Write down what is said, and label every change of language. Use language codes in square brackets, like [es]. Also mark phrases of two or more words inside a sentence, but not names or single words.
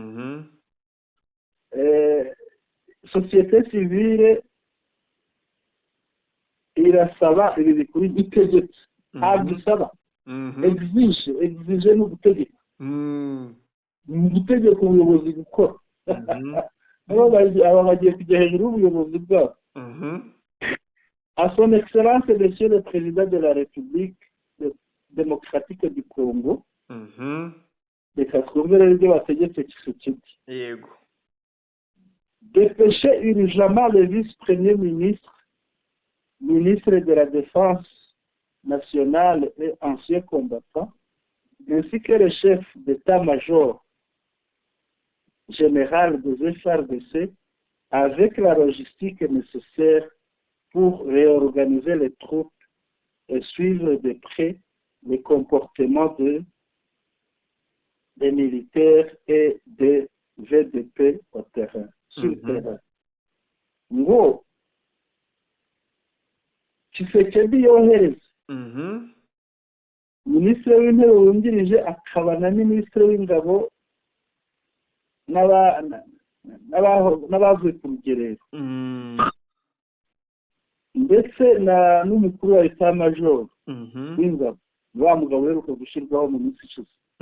[rw] Sosiyete sivile irasaba ibi bikuri itegetse, ntabwo isaba, exige ni ugutegeka, ni ugutegeka ubuyobozi gukora. Aba bagiye kujya hejuru y'ubuyobozi bwabo. [fr] À son excellence monsieur le président de la République démocratique du Congo, [rw] reka twumvire ibyo bategetse Tshisekedi. Yego. [fr] Dépêcher urgemment le vice-premier ministre de la Défense nationale et ancien combattant, ainsi que le chef d'état-major général des FARDC, avec la logistique nécessaire pour réorganiser les troupes et suivre de près les comportements des militaires et des VDP au terrain, sur le terrain. [rw] Ngo Tshisekedi yohereza minisitiri w'intebe wungirije akaba na minisitiri w'ingabo n'abavuye ku rugerero, ndetse n'umukuru wa etat-major w'ingabo, wa mugabo uheruka gushyirwaho mu minsi ishize,